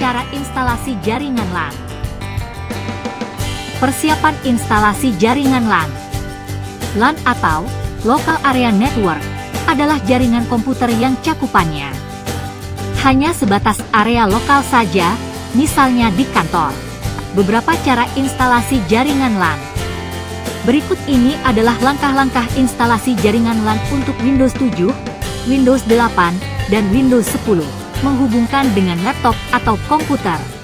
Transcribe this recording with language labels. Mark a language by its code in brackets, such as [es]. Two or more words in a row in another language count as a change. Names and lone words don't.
[id] instalasi jaringan LAN. Persiapan instalasi jaringan LAN. LAN atau [en] Local Area Network [id] adalah jaringan komputer yang cakupannya hanya sebatas area lokal saja, misalnya di kantor. Beberapa cara instalasi jaringan LAN. Berikut ini adalah langkah-langkah instalasi jaringan LAN untuk Windows 7, Windows 8, dan Windows 10, menghubungkan dengan laptop atau komputer.